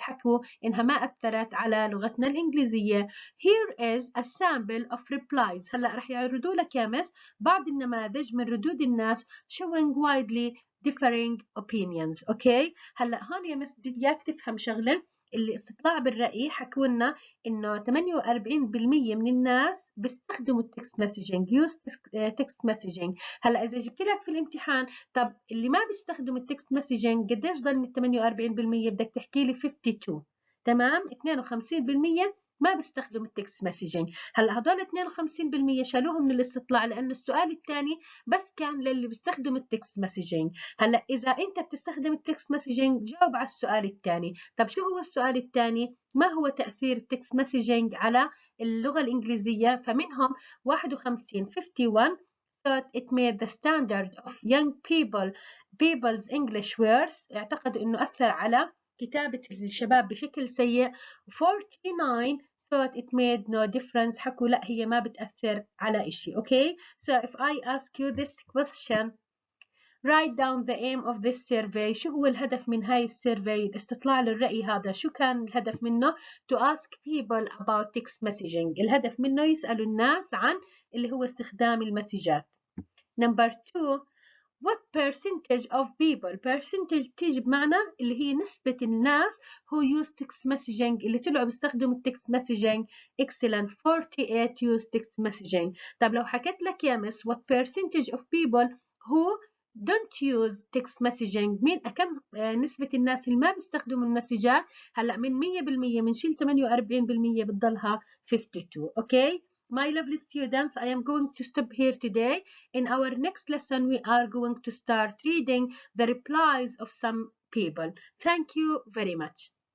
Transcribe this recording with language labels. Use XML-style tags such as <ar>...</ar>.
<ar>حكوا إنها ما أثرت على لغتنا الإنجليزية.</ar> <en>Here is a sample of replies.</en> <ar>هلأ رح يعرضوا لك يا مس بعض النماذج من ردود الناس</ar> <en>showing widely differing opinions.</en> <ar>أوكي، هلأ هون يا مس بدي إياك تفهم شغلة. اللي استطلاع بالرأي حكوا لنا إنه 48% من الناس بيستخدموا التكست مسجنج</ar> <en>use text messaging.</en> <ar>هلا إذا جبت لك في الامتحان طب اللي ما بيستخدموا التكست مسجنج قديش ضل من 48%؟ بدك تحكي لي 52. تمام، 52% ما بيستخدموا التكست مسجنج. هلا هدول 52% شالوهم من الاستطلاع لأنه السؤال الثاني بس كان للي بيستخدموا التكست مسجنج. هلا إذا أنت بتستخدم التكست مسجنج جاوب على السؤال الثاني. طب شو هو السؤال الثاني؟ ما هو تأثير التكست مسجنج على اللغة الإنجليزية؟ فمنهم</ar> <en>51 thought it made the standard of young people's English worse.</en> <ar>اعتقدوا إنه أثر على كتابة الشباب بشكل سيء.</ar> <en>49 thought it made no difference.</en> <ar>حكوا لا هي ما بتأثر على إشي.</ar> <en>Okay, so if I ask you this question, write down the aim of this survey.</en> <ar>شو هو الهدف من هاي السيرفي؟ الاستطلاع للرأي هذا شو كان الهدف منه؟</ar> <en>To ask people about text messaging.</en> <ar>الهدف منه يسألوا الناس عن اللي هو استخدام المسجات.</ar> <en>Number 2, what percentage of people?</en> <ar>percentage بتيجي بمعنى اللي هي نسبة الناس</ar> <en>who use text messaging</en> <ar>اللي طلعوا بيستخدموا التكست messaging.</ar> <en>excellent. 48 use text messaging.</en> <ar>طب لو حكيت لك يا مس</ar> <en>what percentage of people who don't use text messaging،</en> <ar>مين كم نسبة الناس اللي ما بيستخدموا المسجات؟ هلا من 100% بنشيل 48% بتضلها 52.</ar> <en>okay my lovely students, I am going to stop here today. In our next lesson we are going to start reading the replies of some people. Thank you very much.</en>